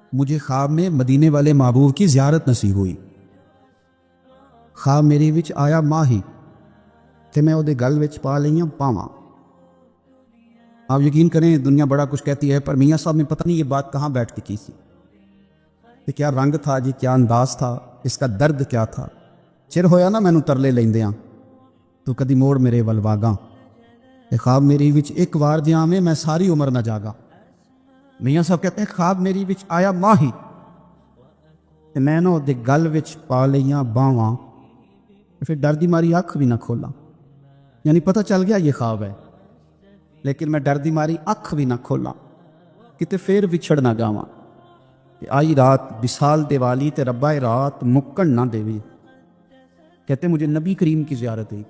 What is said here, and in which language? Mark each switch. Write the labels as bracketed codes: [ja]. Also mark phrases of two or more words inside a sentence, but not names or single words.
[ur] مجھے خواب میں مدینے والے محبوب کی زیارت نصیب ہوئی۔ [pa] خواب میری وچ آیا ماہی تے میں اودے گل وچ پا لئیاں پاواں۔ [ur] آپ یقین کریں دنیا بڑا کچھ کہتی ہے، پر میاں صاحب نے پتہ نہیں یہ بات کہاں بیٹھ کے کی تھی کہ کیا رنگ تھا جی، کیا انداز تھا، اس کا درد کیا تھا۔ [pa] چر ہویا نا مینوں ترلے لیندیاں تو کدی موڑ میرے ول واگاں، اے خواب میری وچ ایک وار دیاں میں ساری عمر نہ جاگا۔ [ur] میاں صاحب کہتے ہیں [pa] خواب میری وچ آیا ماہی تے میں نہ دے گل وچ پا لئیاں باواں، پھر ڈر دی ماری اکھ بھی نہ کھولا۔ [ur] یعنی پتہ چل گیا یہ خواب ہے، لیکن میں [pa] ڈر دی ماری اکھ بھی نہ کھولا کتے پھر وچھڑ نہ جاواں۔ آئی رات وصال دیوالی تے ربا رات مکن نہ دیوی۔ [ur] کہتے مجھے نبی کریم کی زیارت ہوئی۔